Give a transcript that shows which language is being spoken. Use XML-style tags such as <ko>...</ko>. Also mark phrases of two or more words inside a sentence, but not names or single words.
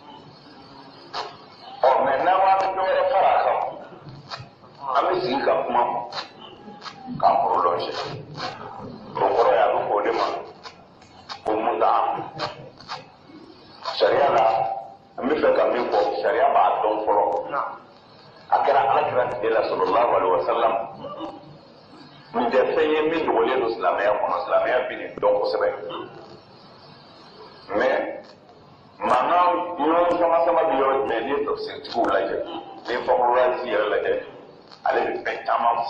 <bm>mais n'an b'a dɔ wɛrɛ fara a kan an bɛ sigi ka kuma k'a prolongé o kɔrɔ ye a bɛ fɔ o de ma ko muta sariya la an bɛ fɛ ka min fɔ sariya b'a dɔn fɔlɔ a kɛra alakira tile la</bm> <ar>صلى الله عليه وسلم</ar> <bm>nin tɛ fɛn ye min dogolen don silamɛya kɔnɔ silamɛya bɛ nin dɔn kosɛbɛ mais mankan yɔrɔ sama bɛ yɔrɔ jumɛn ni tafsirtigiw lajɛ ni fakɔrɔrazi yɛrɛ lajɛ ale bɛ fɛn caman fɔ.</bm>